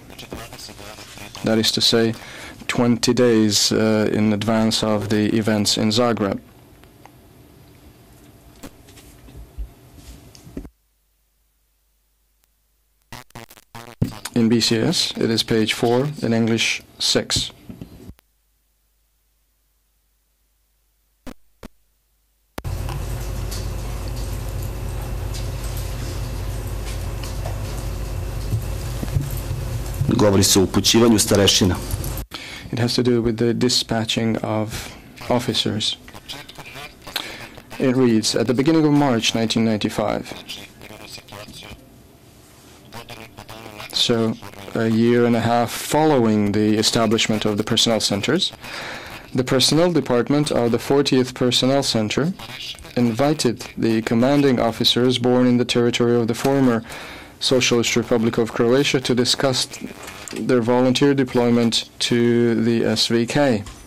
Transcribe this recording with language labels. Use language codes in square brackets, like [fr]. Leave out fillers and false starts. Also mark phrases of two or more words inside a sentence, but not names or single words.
[en] That is to say, 20 days in advance of the events in Zagreb. In BCS, it is page 4, in English 6. [sr] Govori se o upućivanju starešina. [en] It has to do with the dispatching of officers. It reads, at the beginning of March 1995, so a year and a half following the establishment of the personnel centers, the personnel department of the 40th Personnel Center invited the commanding officers born in the territory of the former Socialist Republic of Croatia to discuss their volunteer deployment to the SVK.